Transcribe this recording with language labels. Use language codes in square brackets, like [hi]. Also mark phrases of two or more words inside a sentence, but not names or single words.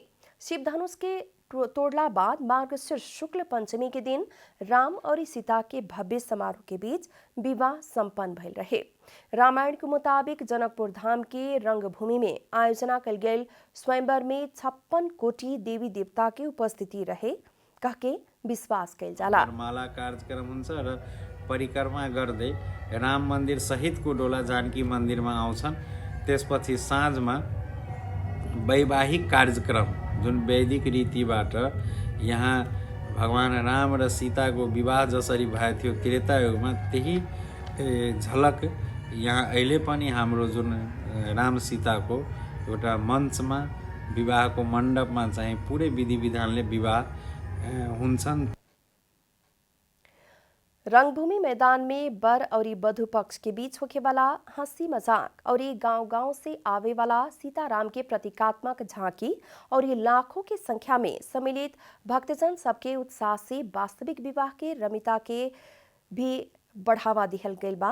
[bho] शिवधनुष के तोड़ला बाद मार्गशीर्ष शुक्ल पंचमी के दिन राम और सीता के भव्य समारोह के बीच विवाह संपन्न भइल रहे। रामायण के मुताबिक जनकपुर धाम के रंगभूमि में आयोजना कल गयल स्वयंवर में 56 कोटि देवी देवता के उपस्थिति रहे कह के विश्वास कइल जाला। [ne] माला कार्यक्रम हुन्छ र परिक्रमा गर्दै राम मन्दिर सहितको डोला जानकी मन्दिरमा आउँछन्। त्यसपछि साँझमा वैवाहिक कार्यक्रम जुन वैदिक रीतिबाट यहाँ भगवान राम र सीताको विवाह जसरी भएको थियो त्रेता युगमा त्यही झलक यहाँ अहिले पनि हाम्रो जुन राम सीताको एउटा मञ्चमा विवाहको मण्डपमा चाहिँ पुरै विधि विधानले विवाह हुन्छन्। [bho] रंगभूमि मैदान में बर और बधु पक्ष के बीच होखे वाला हंसी मजाक और गांव-गांव से आवे वाला सीताराम के प्रतीकात्मक झांकी और लाखों की संख्या में सम्मिलित भक्तजन सबके उत्साह से वास्तविक विवाह के रमिता के भी बढ़ावा दिहल गइल बा।